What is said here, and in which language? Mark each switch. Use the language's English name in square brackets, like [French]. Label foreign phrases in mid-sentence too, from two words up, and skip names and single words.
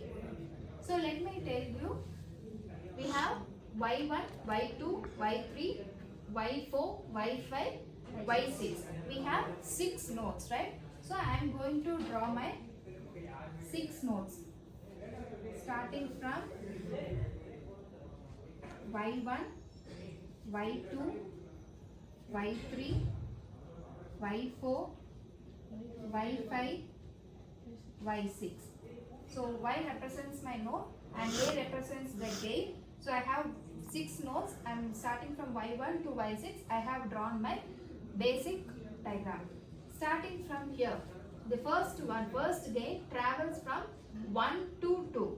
[English] So let me tell you, we have y1, y2, y3, y4, y5, y6. We have 6 nodes, right? So I am going to draw my 6 nodes starting from y1, y2, y3, y4, y5, y6. So y represents my node and A represents the gain. So I have 6 nodes. I am starting from y1 to y6. I have drawn my basic diagram. Starting from here, the first gain travels from 1 to 2.